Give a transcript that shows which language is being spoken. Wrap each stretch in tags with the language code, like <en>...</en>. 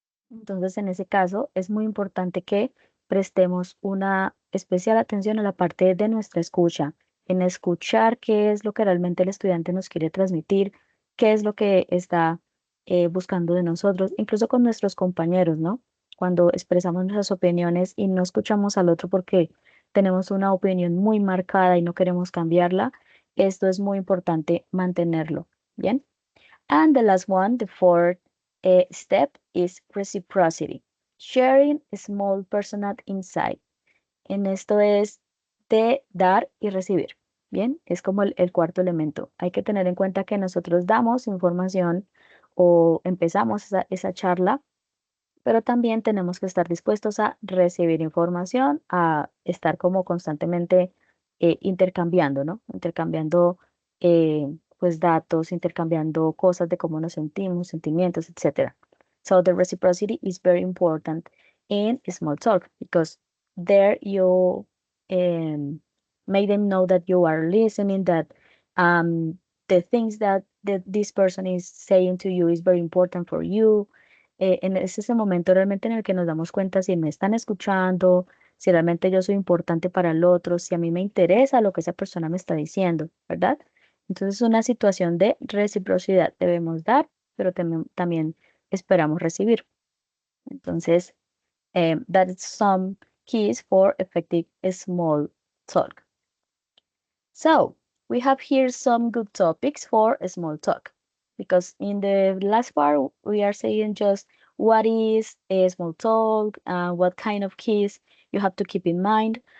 <es>Entonces, en ese caso, es muy importante que prestemos una especial atención a la parte de nuestra escucha, en escuchar qué es lo que realmente el estudiante nos quiere transmitir, qué es lo que está buscando de nosotros, incluso con nuestros compañeros, ¿no? Cuando expresamos nuestras opiniones y no escuchamos al otro porque tenemos una opinión muy marcada y no queremos cambiarla, esto es muy importante mantenerlo, ¿bien?</es> <en>And the last one, the fourth step is reciprocity, sharing small personal insight.</en> <es>En esto es de dar y recibir. Bien, es como el cuarto elemento. Hay que tener en cuenta que nosotros damos información o empezamos esa charla, pero también tenemos que estar dispuestos a recibir información, a estar como constantemente intercambiando, ¿no? Intercambiando pues datos, intercambiando cosas de cómo nos sentimos, sentimientos, etc.</es> <en>So the reciprocity is very important in small talk because there you um, make them know that you are listening, that the things that this person is saying to you is very important for you.</en> <es>Es ese momento realmente en el que nos damos cuenta si me están escuchando, si realmente yo soy importante para el otro, si a mí me interesa lo que esa persona me está diciendo, ¿verdad? Entonces es una situación de reciprocidad. Debemos dar, pero también esperamos recibir. Entonces,</es> <en>that is some keys for effective small talk. So, we have here some good topics for small talk. because in the last part we are saying just what is a small talk, what kind of keys you have to keep in mind.</en>